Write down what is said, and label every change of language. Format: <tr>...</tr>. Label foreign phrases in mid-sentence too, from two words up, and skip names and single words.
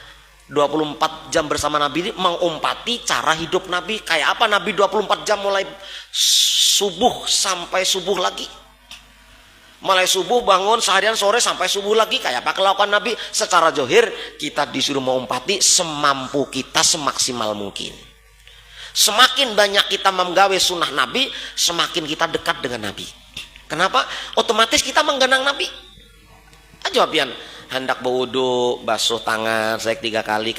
<bjn>24 jam bersama Nabi ini mengumpati cara hidup Nabi. Kayak apa Nabi 24 jam mulai subuh sampai subuh lagi.</bjn> <id>Mulai subuh bangun seharian, sore sampai subuh lagi.</id> <bjn>Kayak apa kelakuan Nabi secara zahir. Kita disuruh mengumpati semampu kita, semaksimal mungkin. Semakin banyak kita menggawe sunnah Nabi, semakin kita dekat dengan Nabi. Kenapa? Otomatis kita menggenang Nabi. Jawabian hendak berwudu, basuh tangan saya 3 kali.</bjn>